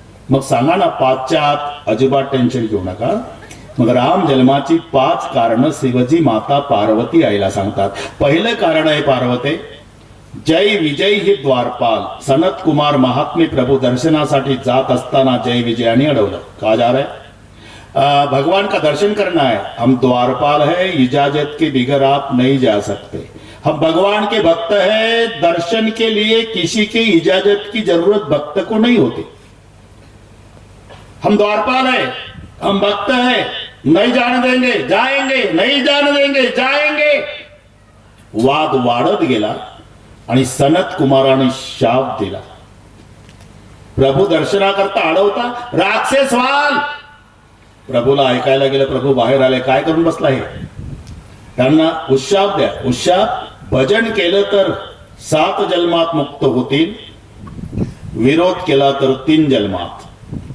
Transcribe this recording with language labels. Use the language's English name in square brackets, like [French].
[Marathi] मग सांगा ना, 5च्या आत अजिबात टेन्शन घेऊ नका. मग राम जन्माची 5 कारण शिवजी माता पार्वती आईला सांगतात. पहिलं कारण आहे पार्वते, जय विजय हे द्वारपाल. सनत कुमार महात्मे प्रभू दर्शनासाठी जात असताना जय विजयाने अडवलं. [Hindi] का जा रहे? भगवान का दर्शन करना है. हम द्वारपाल है, इजाजत के बिगर आप नहीं जा सकते. हम भगवान के भक्त हैं, दर्शन के लिए किसी की इजाजत की जरूरत भक्त को नहीं होती. हम द्वारपाल है, हम भक्त हैं, नहीं जाने देंगे, जाएंगे, नहीं जाने देंगे, जाएंगे. [Marathi] वाद वाढत गेला आणि सनत कुमाराने शाप दिला. प्रभू दर्शनाकरता अडवता, राक्षस व्हाल. प्रभूला ऐकायला गेलं. प्रभू बाहेर आले. काय करून बसला हे? त्यांना उशाप द्या. उशाप भजन केलं तर 7 जन्मात मुक्त होतील, विरोध केला तर 3 जन्मात.